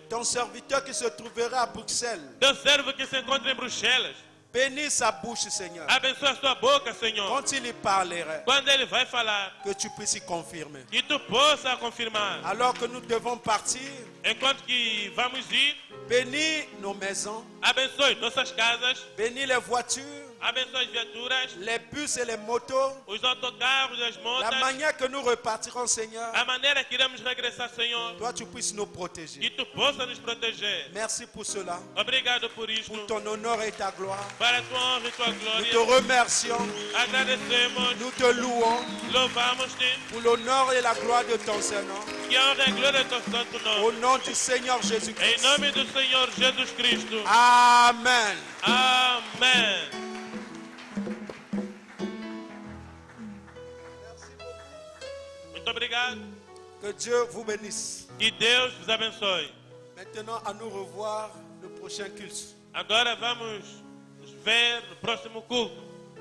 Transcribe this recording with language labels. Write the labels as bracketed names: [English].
[French] Ton serviteur qui se trouvera à Bruxelles, [Portuguese] Teu servo que se encontra em Bruxelas, [French] Bénis sa bouche, Seigneur. [Portuguese] Abençoa a sua boca, Senhor. [French] Quand il y parlerait, [Portuguese] Quando ele vai falar, [French] que tu puisses y confirmer. [Portuguese] que tu possa confirmar. [French] Alors que nous devons partir, [Portuguese] Enquanto que vamos ir, [French] bénis nos maisons, [Portuguese] abençoe nossas casas, [French] bénis les voitures, [Portuguese] abençoe as viaturas, [French] les bus et les motos, [Portuguese] os autocarros, as [French] la [Portuguese] motas, [French] manière que nous repartirons, Seigneur. [Portuguese] a maneira que iremos regressar, Senhor. [French] Toi, tu puisses nous [Portuguese] Que [French] protéger. [Portuguese] tu possa nos proteger. [French] Merci pour cela, [Portuguese] Obrigado por isto. [French] pour ton honneur et ta gloire. [Portuguese] Para a tua honra e tua [French] Nous [Portuguese] glória. [French] te remercions, [Portuguese] Agradecemos, [French] nous te louons [Portuguese] louvamos-te. [French] pour l'honneur et la gloire de ton Seigneur. [Portuguese] Que a honra e glória do teu santo [French] Au [Portuguese] nome. [French] nom du Seigneur [Portuguese] Em [French] Jésus-Christ. [Portuguese] nome do Senhor Jesus Cristo. [French] Amen. [Portuguese] Amém. Muito obrigado. [French] Que Dieu vous bénisse. [Portuguese] Que Deus vos abençoe. [French] Maintenant, à nous revoir le prochain culte. [Portuguese] Agora vamos nos ver no próximo culto.